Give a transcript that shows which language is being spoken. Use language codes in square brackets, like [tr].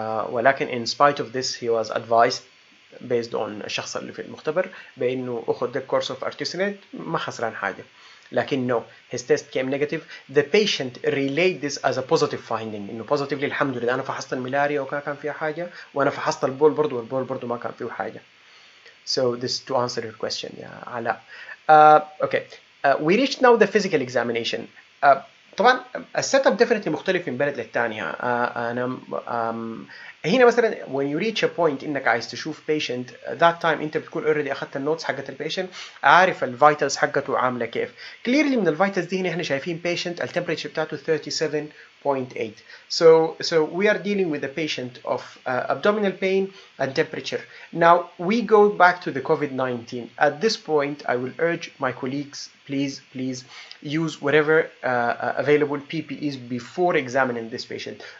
[ar] ولكن [en] in spite of this he was advised based on [ar] الشخص اللي في المختبر بأنه أخذ [en] the course of artesunate، [ar] ما خسران حاجة. لكن [en] no, his test came negative. The patient relayed this as a positive finding، [ar] إنه positively الحمد لله أنا فحصت الملاريا وما كان فيها حاجة، وأنا فحصت البول برضو والبول برضو ما كان فيه حاجة. [en] So this to answer your question [ar] يا علاء. [en] Okay, we reached now the physical examination. [ar] طبعا السيت اب definitely مختلف من بلد للتانية. أنا هنا مثلا [en] when you reach a point [ar] إنك عايز تشوف [en] patient that time [ar] أنت بتكون already أخذت النوتس حقت البيشنت، عارف الفيتالز حقته عاملة كيف. clearly من الفيتالز دي هنا إحنا شايفين patient التمبريتشر بتاعته 37.8. [en] So we are dealing with a patient of abdominal pain and temperature. Now we go back to the COVID-19. At this point, I will urge my colleagues, please use whatever available PPEs before examining this patient.